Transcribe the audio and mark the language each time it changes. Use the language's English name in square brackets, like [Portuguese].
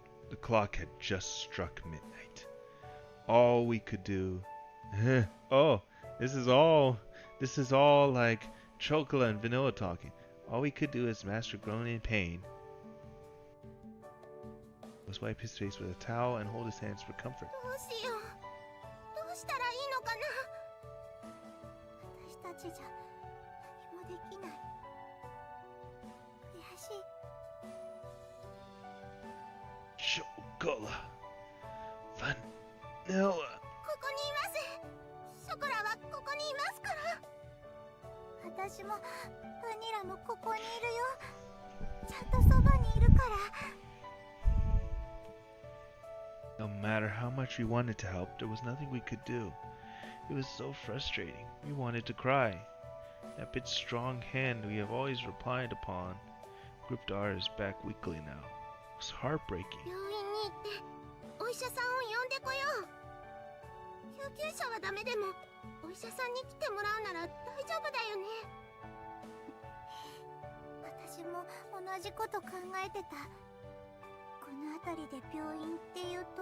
[English] The clock had just struck midnight. All we could do... oh, this is all like Chocola and Vanilla talking. All we could do is master groan in pain was wipe his face with a towel and hold his hands for comfort. [Japanese] どうしよう。どうしたらいいのかな。私たちじゃ何もできない。悔しい。 [English] Chocola, Vanilla. [Japanese] ここにいます。ショコラはここにいますから。私もバニラもここにいるよ。ちゃんとそばにいるから。 [English] No matter how much we wanted to help, there was nothing we could do. It was so frustrating. We wanted to cry. That big strong hand we have always relied upon gripped ours back weakly now. It was heartbreaking. [Japanese] 病院に行ってお医者さんを呼んでこよう。救急車はダメでもお医者さんに来てもらうなら大丈夫だよね。私も同じこと考えてた。この辺りで病院っていうと。